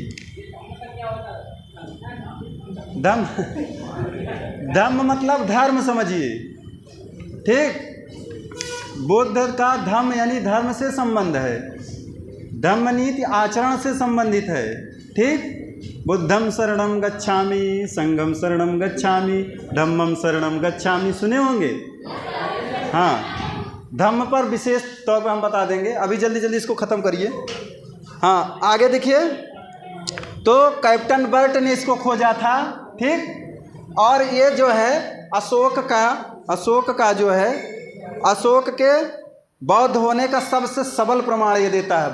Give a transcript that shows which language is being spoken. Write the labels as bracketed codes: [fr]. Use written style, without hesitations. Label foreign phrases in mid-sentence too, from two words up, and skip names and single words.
[hi] धम्म मतलब धर्म समझिए। ठीक, बुद्ध का धम्म यानी धर्म से संबंध है। धम्म नीति आचरण से संबंधित है। ठीक, [pi] बुद्धं शरणं गच्छामि, संघं शरणं गच्छामि, धम्मं शरणं गच्छामि, [hi] सुने होंगे। हाँ, धम्म पर विशेष तौर पर हम बता देंगे। अभी जल्दी जल्दी इसको ख़त्म करिए। हाँ, आगे देखिए। तो कैप्टन बर्ट ने इसको खोजा था। ठीक, और ये जो है अशोक का जो है अशोक के बौद्ध होने का सबसे सबल प्रमाण ये देता है।